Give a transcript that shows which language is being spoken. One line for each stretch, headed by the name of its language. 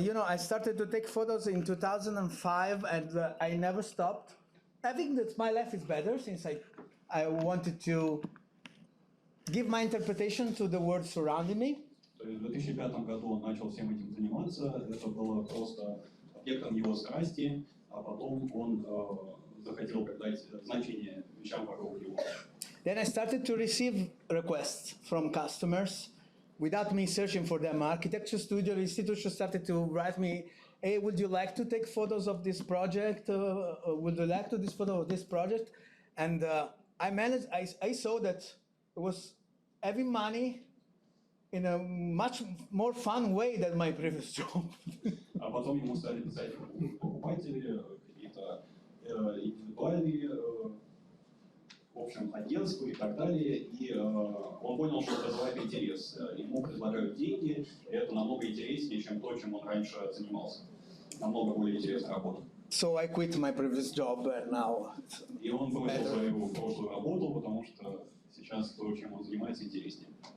English: You know, I started to take photos in 2005, and I never stopped. I think that my life is better since I wanted to give my interpretation to the world surrounding me.
Russian: То есть в 2005 году он начал всем этим заниматься. Это было просто объектом его страсти, а потом он захотел придать значение вещам вокруг него.
English: Then I started to receive requests from customers without me searching for them. Architecture studio institutions started to write me, hey, would you like to take photos of this project? Would you like to take photo of this project? And I saw that it was having money in a much more fun way than my previous job.
Russian: А потом ему стали писать покупатели, какие-то индивидуальные, в общем, агентства и так далее. И он понял, что это вызывает интерес. Ему предлагают деньги, и это намного интереснее, чем то, чем он раньше занимался. Намного более интересная работа.
English: So I quit my previous job and now.
Russian: И он бросил свою прошлую работу, потому что сейчас то, чем он занимается, интереснее.